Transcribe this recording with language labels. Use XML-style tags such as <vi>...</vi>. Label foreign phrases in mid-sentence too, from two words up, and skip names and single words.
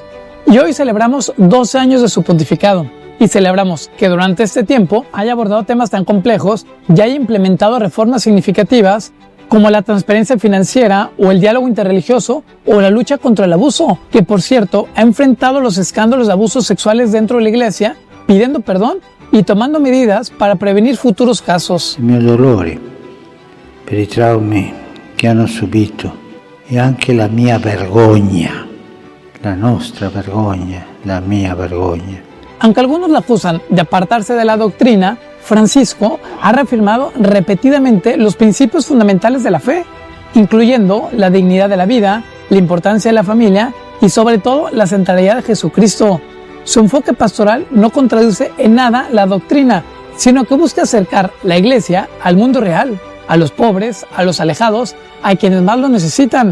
<es>Y hoy celebramos 12 años de su pontificado. Y celebramos que durante este tiempo haya abordado temas tan complejos y haya implementado reformas significativas como la transparencia financiera o el diálogo interreligioso o la lucha contra el abuso, que por cierto ha enfrentado los escándalos de abusos sexuales dentro de la iglesia, pidiendo perdón y tomando medidas para prevenir futuros casos.</es> <it>Il mio dolore per i traumi che hanno subito e anche la mia vergogna, la nostra vergogna, la mia vergogna.</it> <es>Aunque algunos la acusan de apartarse de la doctrina, Francisco ha reafirmado repetidamente los principios fundamentales de la fe, incluyendo la dignidad de la vida, la importancia de la familia y sobre todo la centralidad de Jesucristo. Su enfoque pastoral no contradice en nada la doctrina, sino que busca acercar la Iglesia al mundo real, a los pobres, a los alejados, a quienes más lo necesitan.</es>